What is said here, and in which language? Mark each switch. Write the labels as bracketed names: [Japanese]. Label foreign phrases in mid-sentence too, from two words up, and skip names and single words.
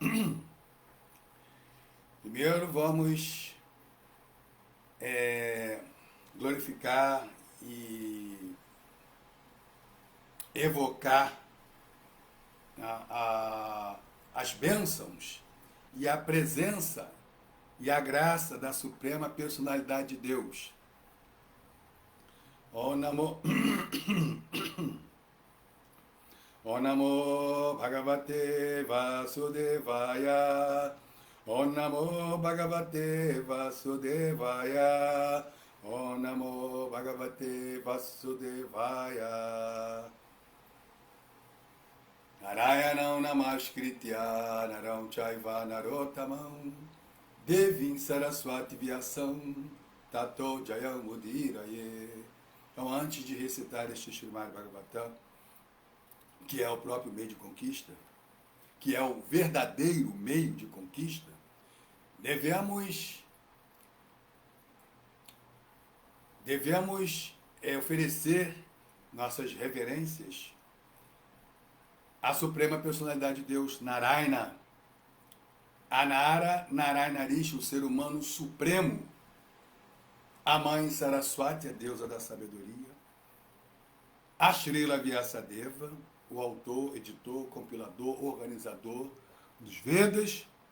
[Portuguese] Primeiro vamos glorificar e evocar as bênçãos e a presença e a graça da Suprema Personalidade de Deus. [Sanskrit] Om Namo Om Namo Bhagavate Vasudevaya. Om Namo Bhagavate Vasudevaya. Om Namo Bhagavate Vasudevaya. Narayanam Namaskritya Naram Chaiva Narotamam Devim Saraswati Vyasam Tato Jayam Udiraye. [Portuguese] Então, antes de recitar este Srimad Bhagavatam, que é o próprio meio de conquista, que é o verdadeiro meio de conquista, devemos oferecer nossas reverências à Suprema Personalidade de Deus, Narayana, Anara Narayanarishi, o ser humano supremo, a mãe Saraswati, a deusa da sabedoria, a Srila Vyasadeva, o autor, editor, compilador, organizador dos Vedas,